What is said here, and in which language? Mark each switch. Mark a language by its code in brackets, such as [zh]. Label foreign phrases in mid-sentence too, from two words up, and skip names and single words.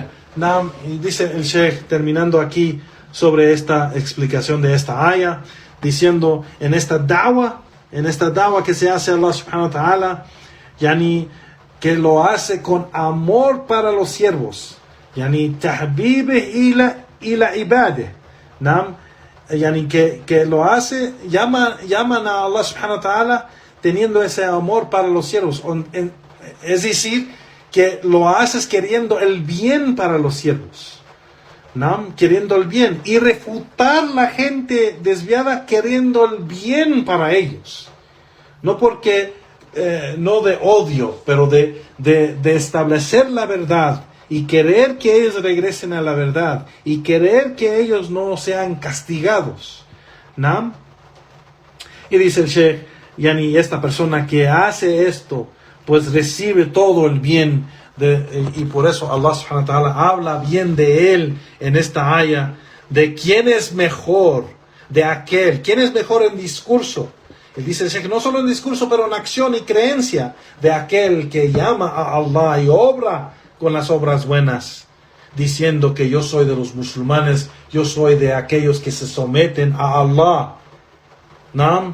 [es] Y dice el Sheikh, terminando aquí sobre esta explicación de esta aya, diciendo, en esta da'wah que se hace a Allah [ar] سبحانه وتعالى, [es] que lo hace con amor para los siervos, [ar] تحبيبه إلى عباده, [es] que lo hace, llaman a Allah [ar] سبحانه وتعالى [es] teniendo ese amor para los siervos, es decir, que lo haces queriendo el bien para los siervos, queriendo el bien, y refutar la gente desviada queriendo el bien para ellos, no porque no de odio, pero de establecer la verdad y querer que ellos regresen a la verdad y querer que ellos no sean castigados, y dice el Sheikh, esta persona que hace esto pues recibe todo el bien, y por eso Allah subhanahu [ar] وتعالى [es] habla bien de él en esta aya, de quién es mejor, quién es mejor en discurso Dice el Sheikh, no solo en discurso, pero en acción y creencia de aquel que llama a Allah y obra con las obras buenas, diciendo que yo soy de los musulmanes, yo soy de aquellos que se someten a Allah, ¿no?